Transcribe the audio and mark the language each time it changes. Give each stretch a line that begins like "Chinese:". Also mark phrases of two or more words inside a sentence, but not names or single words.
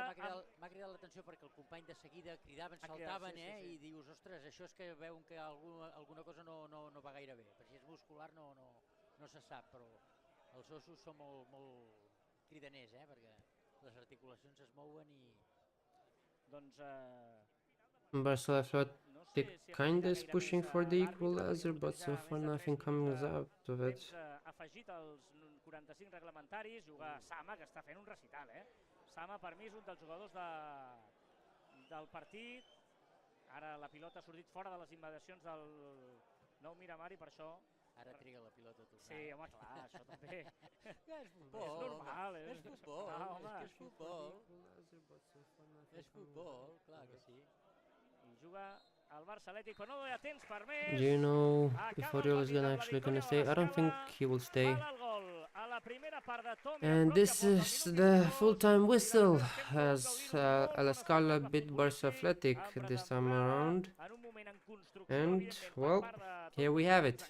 Catalan: M'ha cridat l'atenció perquè el company de seguida cridaven, saltaven, i dius, ostres, això és que veuen que alguna cosa no va gaire bé, perquè si és muscular no se sap, però els ossos són molt cridaners, perquè les articulacions es mouen i... Doncs...
English: Barça Athletic kind is pushing for the equalizer, but so far nothing comes out of it.
Catalan: Afegit als 45 reglamentaris, juga Sama, que està fent un recital, Sama, per mi, és un dels jugadors del partit. Ara la pilota ha sortit fora de les invadicions del nou Miramar i per això... Ara triga la pilota a tornar. Sí, home, clar, això també... És futbol. És normal, és futbol. És futbol, clar que sí. I juga el Barça Atlètic, però no hi ha temps per més.
English: Do you know if Oriol is actually gonna stay? I don't think he will stay. And this is the full-time whistle as La Scala beat Barça Athletic this time around. And, well, here we have it.